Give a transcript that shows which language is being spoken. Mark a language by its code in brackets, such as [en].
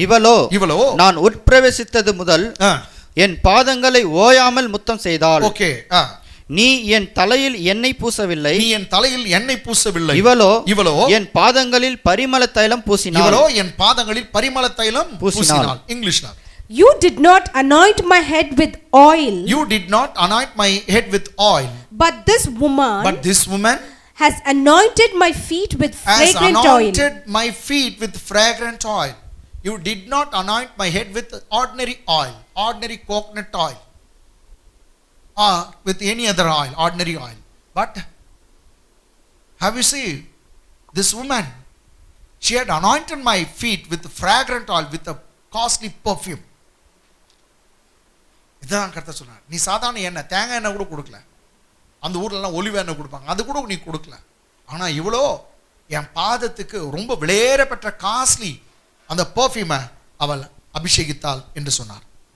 [ta] இவளோ நான் உட்பிரவேசித்தது முதல் என் பாதங்களை ஓயாமல் முத்தம் செய்தாள். [en] okay, [ta] நீ என் தலையில் எண்ணெய் பூசவில்லை, நீ என் தலையில் எண்ணெய் பூசவில்லை. இவளோ என் பாதங்களில் பரிமள தைலம் பூசினாள். இவளோ என் பாதங்களில் பரிமள தைலம் பூசினாள். இங்கிலீஷ்ல, [en] you did not anoint my head with oil. You did not anoint my head with oil. But this woman has anointed my feet with fragrant oil. Has anointed my feet with fragrant oil. You did not anoint my head with ordinary oil, ordinary coconut oil, or with any other oil, ordinary oil. But have you seen this woman? She had anointed my feet with fragrant oil, with a costly perfume. [ta] இதான் கர்த்தர் சொன்னார். நீ சாதாரண எண்ணெய், தேங்காய் எண்ணெய் கூட கொடுக்கல. அந்த ஊர்லலாம் ஒலிவ எண்ணெய் கொடுப்பாங்க, அது கூட நீ கொடுக்கல. ஆனா இவ்வளோ என் பாதத்துக்கு ரொம்ப விலையேற பெற்ற காஸ்ட்லி அந்த பெர்ஃப்யூமை அவள் அபிஷேகித்தாள் என்று சொன்னார்.